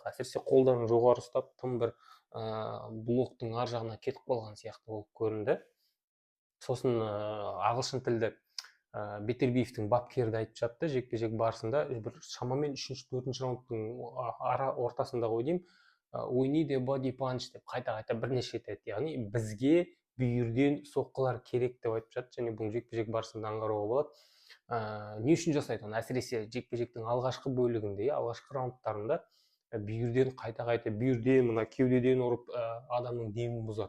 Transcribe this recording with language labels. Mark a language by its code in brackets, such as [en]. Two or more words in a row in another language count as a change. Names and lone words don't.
[kk] Әсіресе қолдарын жоғары ұстап, тым бір блоктың ар жағына кетіп қалған сияқты болып көрінді. Сосын ағылшын тілді Бетербиевтің бапкері де айтып жатты, жекпе-жек барысында бір шамамен 3-4 раундтың ортасында ғой деймін, [en] we need a body punch деп қайта бірнеше рет айтты. [kk] Яғни бізге бүйірден соққылар керек деп айтып жатты, және бұл жекпе-жек барысында аңғаруға болады. Не үшін жасайды оны? Әсіресе жекпе-жектің алғашқы бөлігінде, алғашқы раундтарында бүйірден қайта бүйірден, мына кеудеден ұрып адамның демін бұзады.